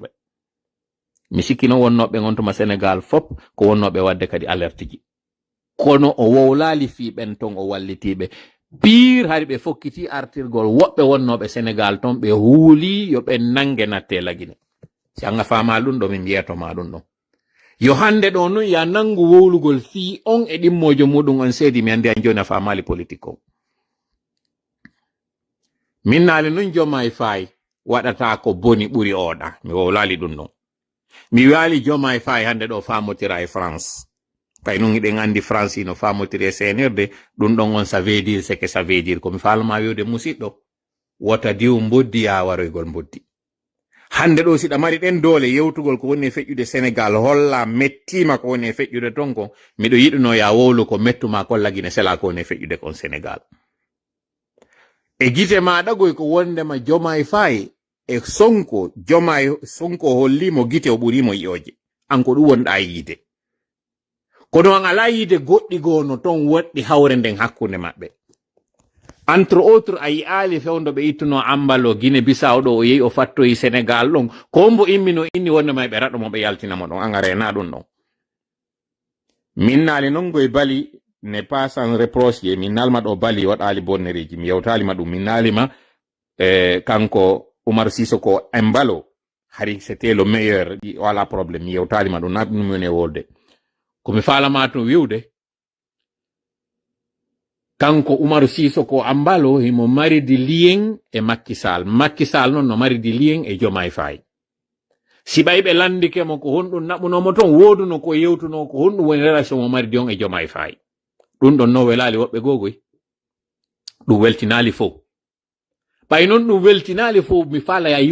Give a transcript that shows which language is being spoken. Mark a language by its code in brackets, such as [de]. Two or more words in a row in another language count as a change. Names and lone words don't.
[ff] ɓe mi sikki noon wonnoɓe on tuma Sénégal fop ko wonnoɓe wadde kadi alerte ji kono o wowlali fii ɓen ton o wallitiɓe pire hari ɓe fokkiti artirgol woɓɓe wonnoɓe Sénégal ton ɓe huuli yo ɓe nange natte lagine si anga fama ɗum ɗo min mbiyatoma ɗum ɗon yo hande ɗo noon ya nangu wowlugol fii on e ɗimmojo muɗum on seedi mi andi an joni a famali politique o min naali noon Diomaye Faye waɗata ko boni ɓuri oɗa mi wowlali ɗum ɗon mi wali Diomaye Faye hande ɗo famotira e France kay nun iɗen andi France no famotiri e CNRD ɗum ɗon on [fr] ça veut dire c'est que ça veut dire [ff] komi falama wiwde musidɗo wota diw mboddi ya waroygol mboddi hande ɗo siɗa mari ɗen doole yewtugol ko woni e feƴƴude Sénégal holla mettima ko woni e feƴƴude ton kon miɗo yiɗuno ya wowlu ko mettuma kon lagine sela ko woni e feƴƴude kon Sénégal e gite maɗa goy ko wondema Diomaye Faye e Sonko hollimo gite o ɓurimo yi'oje an ko ɗum wonɗa yiide kono an ala yiide goɗɗi gono ton woɗɗi hawre nden hakkunde maɓɓe [fr] entre autres [ff] a yi'ali fewndo ɓe ittuno ambalo Guinée Bissau ɗo o yehi o fattoyi Sénégal ɗon ko mbo immino inni wondema ɓe raɗomo ɓe yaltinamo ɗon an a rena ɗum ɗon min naali noon goye bali [fr] ne pas sans reproche je [ff] min nalma ɗo bali waɗali bonnereji mi yewtalima ɗum min naalima kanko Oumar Sissoko Embalo hari [fr] c'était le meilleur [ff] wala probléme mi yewtalima ɗum na ɗum woni e wolde komi falama to wiwde kanko Oumar Sissoko Embalo himo maridi lien e Macky Sall noon no maridi lien e Diomaye Faye si ɓayɓe landike mo ko honɗum naɓunomo ton woduno ko yewtuno ko honɗum woni relation mo maridi on e Diomaye Faye ɗum ɗon no welali woɓɓe gogoy ɗum weltinali fof ɓay noon ɗum weltinali fof mi faala ya